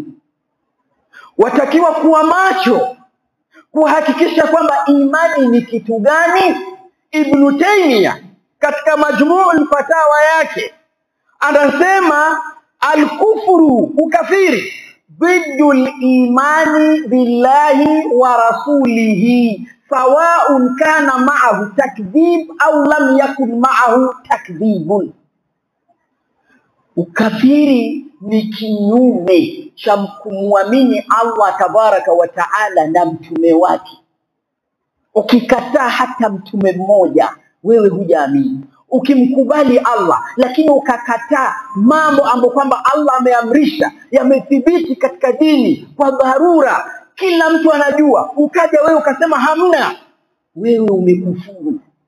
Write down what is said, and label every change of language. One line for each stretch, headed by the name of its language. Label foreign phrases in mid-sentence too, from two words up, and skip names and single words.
Swahili: Watakiwa kuwa macho kuhakikisha kwamba imani ni kitu gani. Ibn Taymiyyah katika Majmu'ul Fatawa yake anasema Al-kufru, ukafiri,
Arabic: ضد الإيمان بالله ورسوله سواء كان معه تكذيب أو لم يكن معه تكذيب.
Swahili: Ukafiri ni kinyume cha kumwamini Allah
Arabic: تبارك وتعالى
Swahili: na mtume wake. Ukikataa hata mtume mmoja, wewe hujaamini. Ukimkubali Allah lakini ukakataa mambo ambayo kwamba Allah ameamrisha, yamethibiti katika dini kwa dharura, kila mtu anajua, ukaja wewe ukasema hamna, wewe umekufuru.